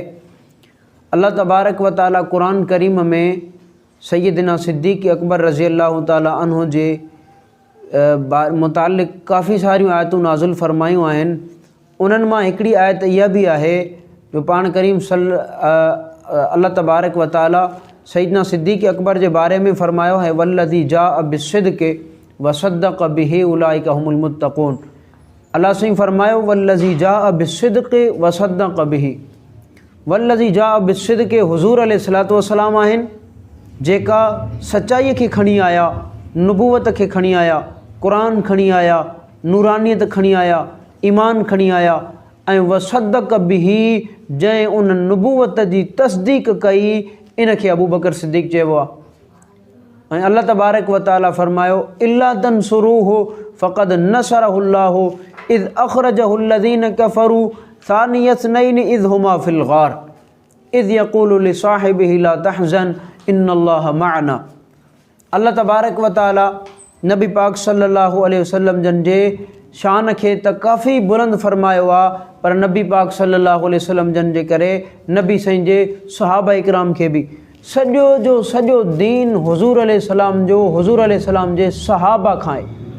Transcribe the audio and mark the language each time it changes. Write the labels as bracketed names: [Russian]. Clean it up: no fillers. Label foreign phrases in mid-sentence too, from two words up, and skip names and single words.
[Sindhi] अल्लाह [Arabic] تبارك وتعالى [Sindhi] क़ुरान करीम में सैयदना सिद्दीक़ अकबर [Arabic] رضي الله تعالى عنه [Sindhi] जे मुतालिक़ काफ़ी सारियूं आयतूं नाज़िल फ़रमायूं आहिनि। उन्हनि मां हिकिड़ी आयत इहा भी आहे जो पाण करीम अल्लाह [Arabic] تبارك وتعالى [Sindhi] सैयदना सिद्दीक़ अकबर जे बारे में फ़रमायो है [Arabic] والذي جاء بالصدق وصدق به أولئك هم المتقون. [Sindhi] अल्लाह साईं फ़रमायो [Arabic] والذي جاء بالصدق وصدق به. والذي جاء بالصدق [Sindhi] हुज़ूर [Arabic] عليه الصلاة والسلام [Sindhi] आहिनि जेका सचाईअ खे खणी आया, नबूवत खे खणी आया, क़ुरान खणी आया, नूरानियत खणी आया, ईमान खणी आया ऐं [Arabic] وصدق به [Sindhi] जंहिं उन नबूवत जी तस्दीक़ कई, इन खे अबू बकर सिद्दीक़ चइबो आहे। [Arabic] ऐं الله تبارك وتعالى फ़रमायो إلا تنصروه فقد نصره الله إذ أخرجه الذين كفروا ثاني اثنين إذ هما في الغار إذ يقول لصاحبه لا تحزن إن الله معنا. [Sindhi] अल्लाह [Arabic] تبارك وتعالى [Sindhi] नबी पाक [Arabic] صلى الله عليه وسلم [Sindhi] जन जे शान खे त काफ़ी बुलंद फ़रमायो आहे, पर नबी पाक [Arabic] صلى الله عليه وسلم [Sindhi] जन जे करे नबी साईं जे सहाबा इकराम खे बि सॼो जो सॼो दीन हुज़ूर अलैहिस्सलाम जो, हुज़ूर अलैहिस्सलाम जे सहाबा खां आहे।